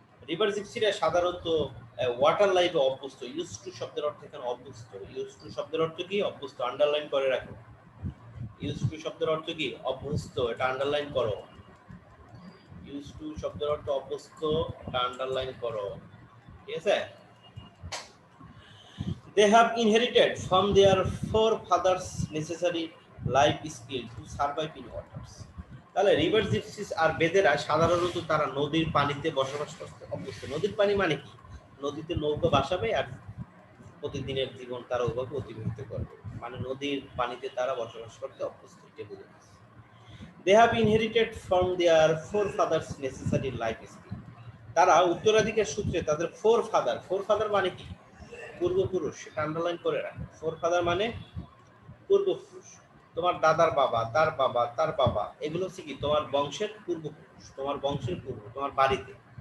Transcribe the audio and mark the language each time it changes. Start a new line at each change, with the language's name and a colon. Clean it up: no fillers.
Bangla: River জিপসিরা সাধারণত water লাইফে অভ্যস্ত। ইউজ টু শব্দের অর্থ এখানে অভ্যস্ত। ইউজ টু শব্দের অর্থ কি? অভ্যস্ত। আন্ডারলাইন করে রাখো। ইউজ টু শব্দের অর্থ কি? অভ্যস্ত। এটা আন্ডারলাইন করো। ইউজ টু শব্দের অর্থ অভ্যস্ত, এটা আন্ডারলাইন করো, ঠিক আছে?
English: They have inherited from their forefathers necessary life skill to survive in waters.
Bangla: তাহলে রিভার জিপসিস আর বেদেরা সাধারণত তারা নদীর পানিতে বসবাস করতে অভ্যস্ত। নদীর পানি মানে কি? নদীতে নৌকা ভাসাবে আর প্রতিদিনের জীবন তারা ওইভাবে অতিবাহিত করবে, মানে নদীর পানিতে তারা বসবাস করতে অভ্যস্ত। এটা বুঝে গেছে।
English: They have inherited from their forefathers necessary life skill.
Bangla: তারা উত্তরাধিকার সূত্রে তাদের ফোরফাদার মানে কি? পূর্বপুরুষ। সেটা আন্ডারলাইন করে রাখো। ফোরফাদার মানে পূর্বপুরুষ। তোমার দাদার বাবা, তার বাবা, তার বাবা, এগুলো হচ্ছে কি তোমার বংশের পূর্বপুরুষ, তোমার বংশের পূর্ব, তোমার বাড়িতে।